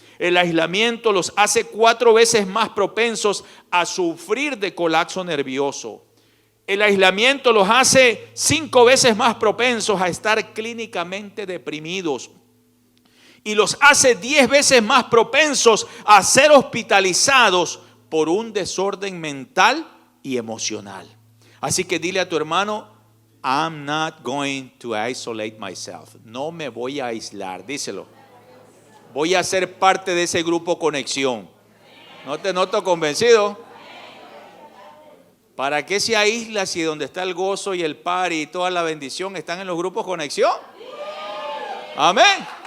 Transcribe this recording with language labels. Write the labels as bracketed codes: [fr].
[es] El aislamiento los hace 4 veces más propensos a sufrir de colapso nervioso. El aislamiento los hace 5 veces más propensos a estar clínicamente deprimidos. Y los hace 10 veces más propensos a ser hospitalizados por un desorden mental y emocional. Así que dile a tu hermano, [en] I'm not going to isolate myself. [es] No me voy a aislar, díselo. Voy a ser parte de ese grupo Conexión. ¿No te noto convencido? ¿Para qué se aísla si donde está el gozo y el party y toda la bendición están en los grupos Conexión? Amén.